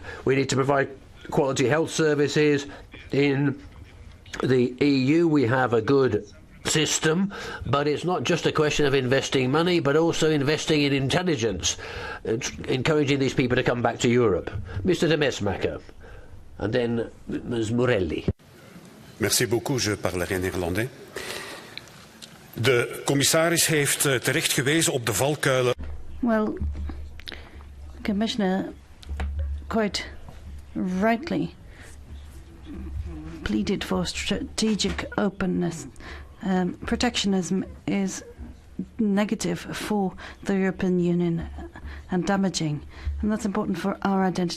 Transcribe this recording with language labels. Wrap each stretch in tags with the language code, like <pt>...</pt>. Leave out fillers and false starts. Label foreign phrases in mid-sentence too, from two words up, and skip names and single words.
<en>We need to provide quality health services. In the EU we have a good system, but it's not just a question of investing money, but also investing in intelligence, encouraging these people to come back to Europe. Mr. de Mesmaeker, and then Ms. Morelli.</en> <fr>Merci beaucoup, je parlerai néerlandais.</fr> <nl>De commissaris heeft terecht gewezen op de valkuilen.</nl> <en>Well, Commissioner quite rightly pleaded for strategic openness. Protectionism is negative for the European Union and damaging, and that's important for our identity.</en>